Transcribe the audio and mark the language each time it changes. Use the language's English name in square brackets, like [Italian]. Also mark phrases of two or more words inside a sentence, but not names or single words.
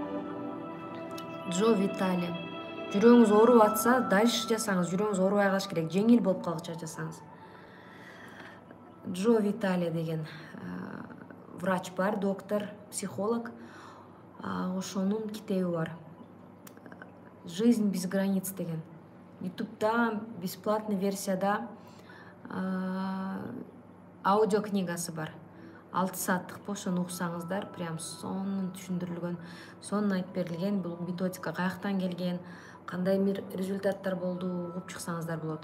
[Kyrgyz] Жүрөгүңүз ооруп атса, дальше жасаңыз. Жүрөгүңүз оорубай калыш керек. Жеңил болуп калгыча жасаңыз. Джо Витале деген врач бар, доктор, психолог. Ошонун китеби бар. Жизнь без границ деген. YouTube'да бесплатный версияда аудиокнигасы бар. 6 сааттык ошону уксаңыздар, прям сонун түшүндүрүлгөн, сонун айтып берилген. Бул методика каяктан келген, кандай результаттар болду, угуп чыксаңыздар болот.